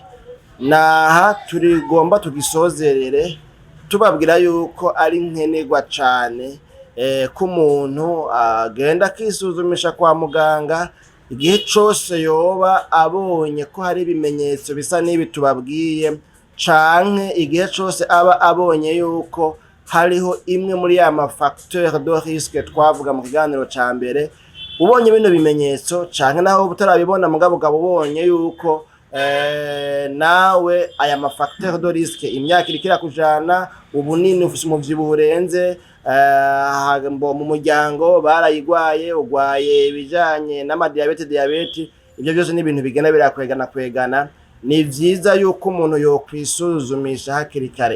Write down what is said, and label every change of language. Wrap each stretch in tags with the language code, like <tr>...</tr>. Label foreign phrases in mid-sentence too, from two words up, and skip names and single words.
<rn>naha turigomba tugisozerere tubabwira yuko ari nkenerwa cane ko umuntu agenda kwisuzumisha kwa muganga igihe cose yoba abonye ko hari ibimenyetso bisa n'ibi tubabwiye, canke igihe cose aba abonye yuko hariho imwe muri ya</rn> <fr>facteur de risque</fr> <rn>twavuga mu kiganiro ca mbere. Ubonye bino bimenyetso canke naho utarabibona mugabo ubonye yuko nawe aya</rn> <fr>facteur de risque</fr> <rn>imyaka irikira kujana, ubunini ufise umuvyibuho urenze, mu muryango barayigwaye, ugwaye ibijanye n'amadiabete, ivyo byose ni ibintu bigenda birakwegana. Ni vyiza yuko umuntu yokwisuzumisha hakiri kare.</rn>